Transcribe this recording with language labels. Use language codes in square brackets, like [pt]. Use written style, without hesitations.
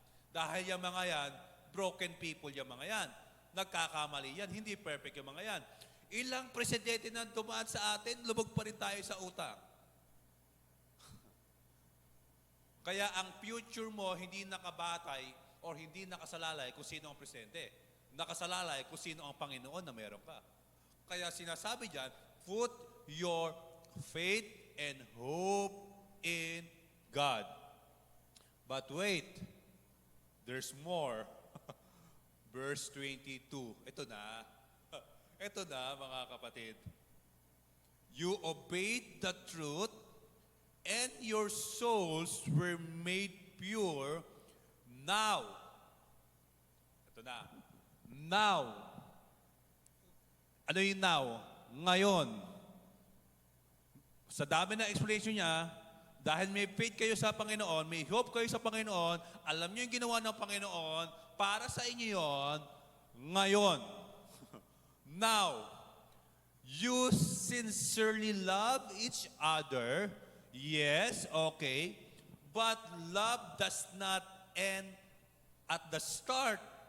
[tl] Dahil yung mga yan, broken people yung mga yan. Nagkakamali yan, hindi perfect yung mga yan. Ilang presidente na dumaan sa atin, lubog pa rin tayo sa utang. Kaya ang future mo hindi nakabatay or hindi nakasalalay kung sino ang presidente. Nakasalalay kung sino ang Panginoon na meron ka. Kaya sinasabi dyan, [en] put your faith and hope in God. But wait, there's more. Verse 22. [tl] Ito na. Ito na, mga kapatid. [en] You obeyed the truth and your souls were made pure now. [tl] Ito na. Now. Ano yung now? Ngayon. Sa dami ng explanation niya, dahil may faith kayo sa Panginoon, may hope kayo sa Panginoon, alam niyo yung ginawa ng Panginoon, para sa inyo yon ngayon. [en] Now, you sincerely love each other. Yes, okay. But love does not end at the start.